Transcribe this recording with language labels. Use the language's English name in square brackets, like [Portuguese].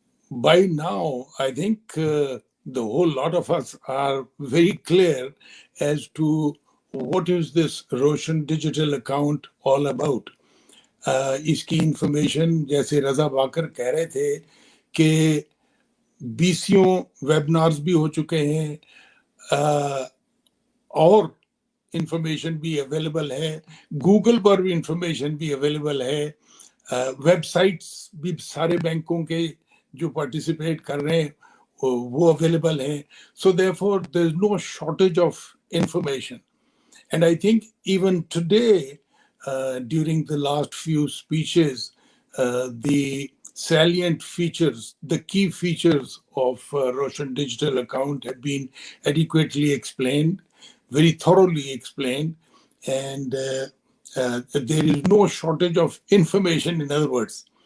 [English] By now, I think the whole lot of us are very clear as to what is this Roshan digital account all about. [Urdu] اس کی information جیسے رضا Baker کہہ رہے تھے کہ 20 ویبنارز بھی ہو چکے ہیں اور انفارمیشن بھی اویلیبل ہے، گوگل پر بھی انفارمیشن بھی اویلیبل ہے، ویب سائٹس بھی سارے بینکوں کے جو پارٹیسپیٹ کر رہے ہیں وہ اویلیبل ہیں. [English] So therefore there is no shortage of information. And I think even today during the last few speeches, the salient features, the key features of Roshan digital account have been adequately explained, very thoroughly explained, and there is no shortage of information, in other words.